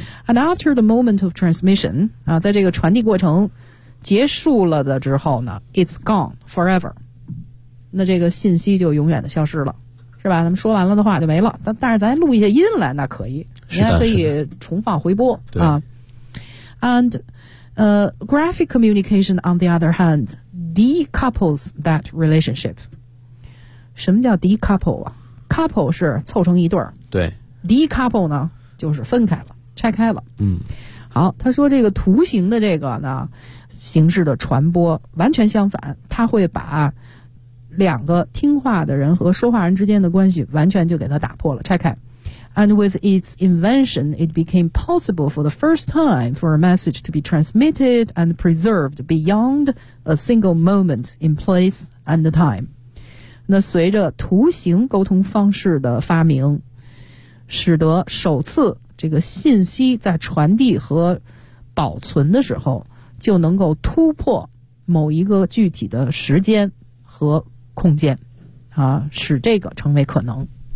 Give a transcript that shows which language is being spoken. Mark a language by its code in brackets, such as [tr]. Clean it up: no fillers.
[en] And after the moment of transmission, [zh] 在这个传递过程结束了的之后呢 [en] ，it's gone forever. [zh] 那这个信息就永远的消失了。是吧，咱们说完了的话就没了，但是咱录一些音来那可以，你还可以重放回播啊。 [en] And graphic communication on the other hand decouples that relationship. [zh] 什么叫 decouple 啊？Couple 是凑成一对儿，对， decouple 呢就是分开了，拆开了。嗯，好，他说这个图形的这个呢形式的传播完全相反，他会把两个听话的人和说话人之间的关系完全就给他打破了，拆开。 [en] And with its invention, it became possible for the first time for a message to be transmitted and preserved beyond a single moment in place and time. [zh] 那随着图形沟通方式的发明，使得首次这个信息在传递和保存的时候，就能够突破某一个具体的时间和空间，使这个成为可能。